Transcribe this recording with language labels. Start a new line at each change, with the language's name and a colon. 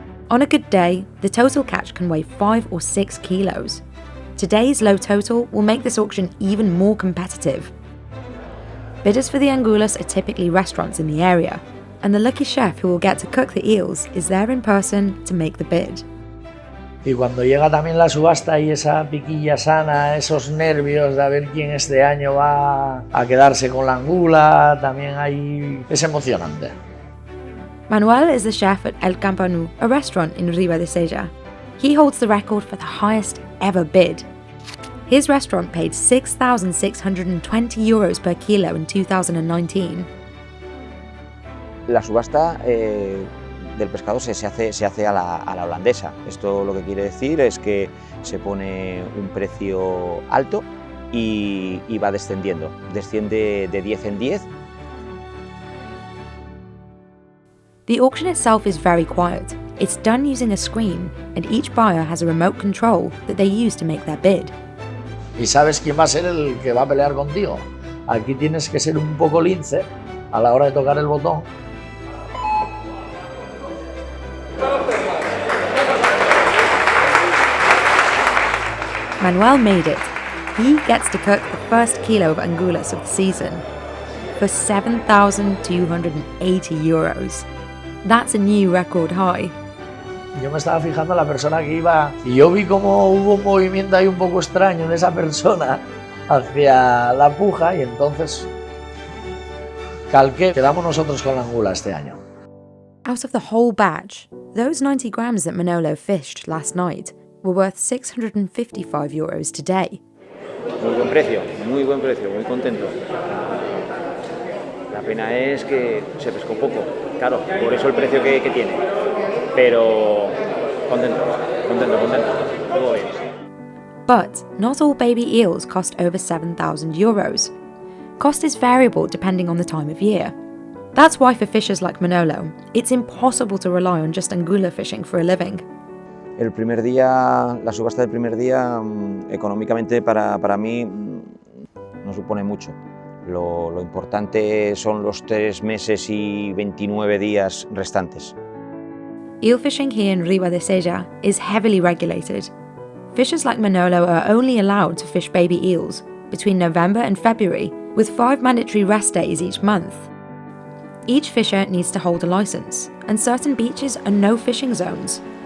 English: On a good day, the total catch can weigh 5 or 6 kilos. Today's low total will make this auction even more competitive. Bidders for the angulus are typically restaurants in the area, and the lucky chef who will get to cook the eels is there in person to make the bid.
Spanish: Y cuando llega también la subasta y esa piquilla sana, esos nervios de a ver quién este año va a quedarse con la angula, también es emocionante.
English: Manuel is the chef at El Campanu, a restaurant in Riva de Seja. He holds the record for the highest ever bid. His restaurant paid €6,620 per kilo in 2019.
Spanish: La subasta del pescado se hace a la holandesa. Esto lo que quiere decir es que se pone un precio alto y va descendiendo. Desciende de 10 en 10.
English: The auction itself is very quiet. It's done using a screen, and each buyer has a remote control that they use to make their bid.
Spanish: ¿Y sabes quién va a ser el que va a pelear contigo? Aquí tienes que ser un poco lince a la hora de tocar el botón.
English: Manuel made it. He gets to cook the first kilo of angulus of the season for €7,280. That's a new record high.
Spanish: Yo me estaba fijando en la persona que iba y yo vi como hubo un movimiento ahí un poco extraño de esa persona hacia la puja y entonces calqué. Quedamos nosotros con la angula este año.
English: Out of the whole batch, those 90 grams that Manolo fished last night were worth €655 today.
Spanish: Muy buen precio, muy contento. La pena es que se pescó poco, claro, por eso el precio que tiene. Pero contento, todo bien.
English: But not all baby eels cost over €7,000. Cost is variable depending on the time of year. That's why for fishers like Manolo, it's impossible to rely on just angula fishing for a living.
Spanish: El primer día, la subasta del primer día, económicamente para mí no supone mucho. Lo importante son los 3 meses y 29 días restantes.
English: Eel fishing here in Riva de Seja is heavily regulated. Fishers like Manolo are only allowed to fish baby eels between November and February, with 5 mandatory rest days each month. Each fisher needs to hold a license, and certain beaches are no fishing zones.